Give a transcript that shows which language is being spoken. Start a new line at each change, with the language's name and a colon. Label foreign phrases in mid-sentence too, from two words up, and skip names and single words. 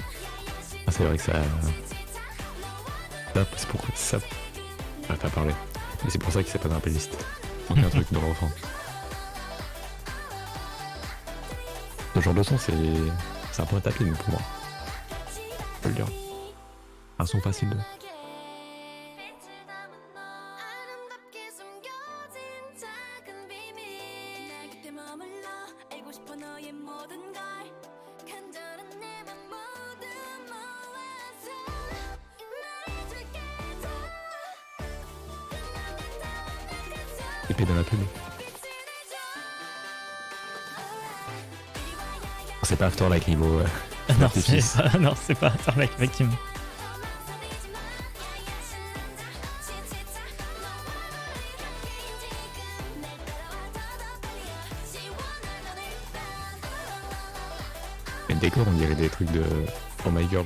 French: Ah, c'est vrai que ça. Ça, c'est pourquoi ça. Ah, t'as parlé. Mais c'est pour ça qu'il s'est pas dans la playlist. Donc, il y a un truc dans le refrain. Ce genre de son, c'est un peu un tapis pour moi. Je peux le dire. Un son facile.
Korean: 아름답게 숨겨진 작은 비밀 날 곁에 머물러 알고 싶어 너의 모든 걸 간절한 내 맘 모두 모아서 나를 줄게 더
French: Épée dans la pub. C'est pas Afterlife niveau. Non, artifice. c'est pas Afterlife, effectivement. Les décors, on dirait des trucs de Oh My Girl.